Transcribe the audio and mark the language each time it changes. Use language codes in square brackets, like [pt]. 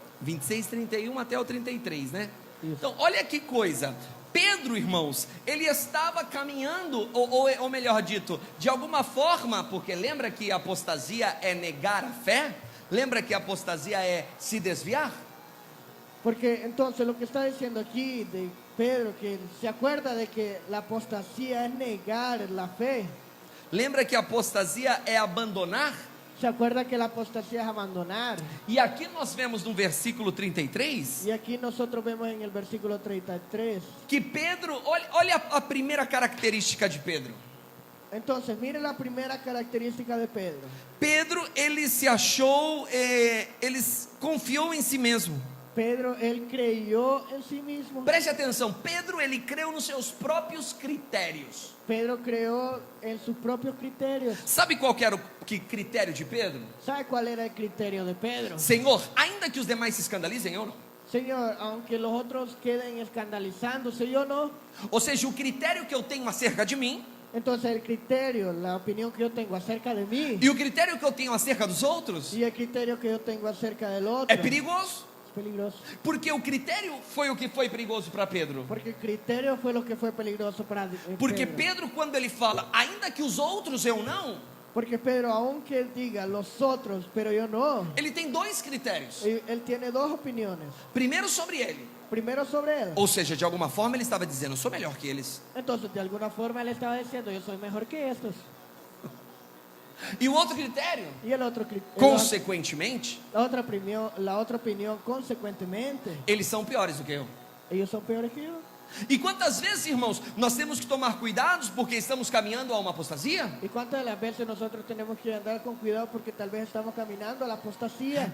[pt] 26, 31 até o 33, né? Isso. Então, olha que coisa. Pedro, irmãos, ele estava caminhando, ou melhor dito, de alguma forma, porque lembra que a apostasia é negar a fé? Lembra que a apostasia é se desviar? [es] Porque entonces lo que está diciendo aquí de Pedro, que se acuerda de que la apostasía es negar la fe. [pt] Lembra que a apostasia é abandonar? [es] Se acuerda que la apostasía es abandonar. [pt] E aqui nós vemos no versículo 33, [es] Y aquí nosotros vemos en el versículo 33. [pt] que Pedro, olha a primeira característica de Pedro. [es] Entonces, mire la primera característica de Pedro. [pt] Pedro, ele se achou, ele confiou em si mesmo. [es] Pedro, él creyó en sí mismo. [pt] Preste atenção, Pedro, ele creu nos seus próprios critérios. [es] Pedro creyó en sus propios criterios. [pt] Sabe qual que era o critério de Pedro? [es] ¿Sabe cuál era el criterio de Pedro? [pt] Senhor, ainda que os demais se escandalizem, eu não. [es] Señor, aunque los otros queden escandalizándose, yo no. [pt] Ou seja, o critério que eu tenho acerca de mim [es] Entonces el criterio, la opinión que yo tengo acerca de mí [pt] e o critério que eu tenho acerca dos outros [es] y el criterio que yo tengo acerca del otro [pt] é perigoso. [es] es peligroso. [pt] Porque o critério foi o que foi perigoso para Pedro. [es] Porque el criterio fue lo que fue peligroso para [pt] Porque [es] Pedro. [pt] Pedro, quando ele fala, ainda que os outros eu não, [es] Porque Pedro, aunque él diga los otros, pero yo no, [pt] ele tem dois critérios. [es] él tiene dos opiniones. [pt] Primeiro sobre ele, [es] Primero sobre él. [pt] ou seja, de alguma forma ele estava dizendo, eu sou melhor que eles. [es] Entonces, de alguna forma él estaba diciendo, yo soy mejor que estos. [pt] E o outro critério, [es] Y el otro [pt] consequentemente, [es] la otra opinión, consecuentemente, [pt] eles são piores do que eu. [es] ellos son peores que yo. [pt] E quantas vezes, irmãos, nós temos que tomar cuidados porque estamos caminhando a uma apostasia? [es] ¿Y cuántas de las veces nosotros tenemos que andar con cuidado porque tal vez estamos caminando a la apostasía?